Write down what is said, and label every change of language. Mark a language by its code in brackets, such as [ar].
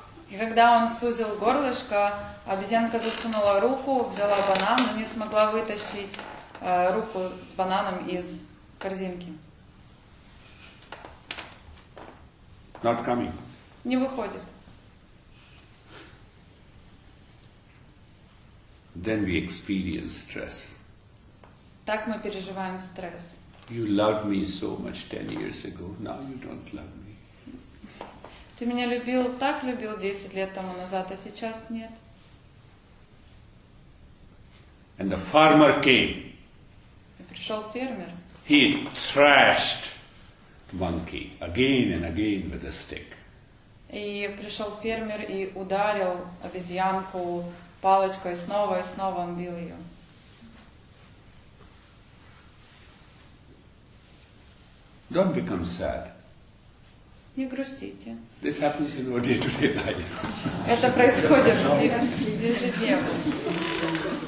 [ru] И когда он сузил горлышко, обезьянка засунула руку, взяла банан, но не смогла вытащить руку с бананом из корзинки. [en] Not coming. [ru] Не выходит. [en] Then we experience stress. [ru] Так мы переживаем стресс. [en] You loved me so much 10 years ago. Now you don't love me. [ru] Ты меня любил, так любил 10 лет тому назад, а сейчас нет. [en] And the farmer came. [ru] И пришел фермер. [en] He thrashed monkey again and again with a stick. [ru] И пришел фермер и ударил обезьянку палочкой, и снова он бил ее. [en] Don't become sad. [ru] Не грустите. [en] This happens in our day-to-day life. [ru] Это происходит ежедневно.